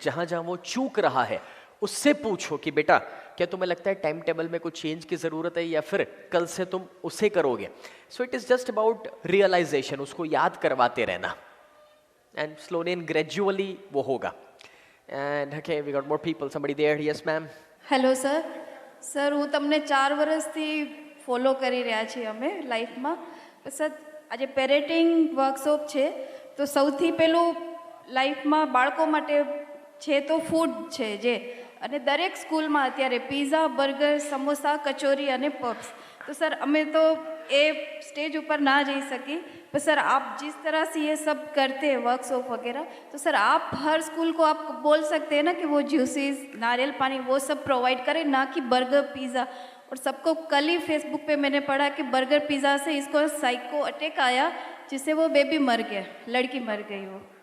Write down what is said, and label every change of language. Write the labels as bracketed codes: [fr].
[hi] जहाँ जहाँ वो चूक रहा है उससे पूछो कि बेटा क्या तुम्हें लगता है टाइम टेबल में कुछ चेंज की ज़रूरत है या फिर कल से तुम उसे करोगे। [en] so it is just about realisation, [hi] उसको याद करवाते रहना [en] And slowly and gradually वो होगा। And okay, we got more people, somebody there. Yes ma'am. [gu] Hello sir, sir હું તમને 4 વર્ષથી ફોલો કરી રહ્યા છીએ અમે લાઈફમાં। સર આજે પેરેન્ટિંગ વર્કશોપ છે, તો સૌથી પહેલું લાઈફમાં બાળકો માટે છે તો ફૂડ છે જે, અને દરેક સ્કૂલમાં અત્યારે પિઝા, બર્ગર, સમોસા, કચોરી અને પબ્સ। [hi] तो सर [gu] અમે તો એ સ્ટેજ ઉપર ના જઈ સકી, [hi] पर सर आप जिस तरह से ये सब करते हैं वर्कशॉप वगैरह, तो सर आप हर स्कूल को आप बोल सकते हैं ना कि वो जूसेस, नारियल पानी वो सब प्रोवाइड करें, ना कि बर्गर पिज़्ज़ा। और सबको कल ही फेसबुक पे मैंने पढ़ा कि बर्गर पिज़्ज़ा से इसको साइको अटैक आया, जिससे वो बेबी मर गया, लड़की मर गई वो।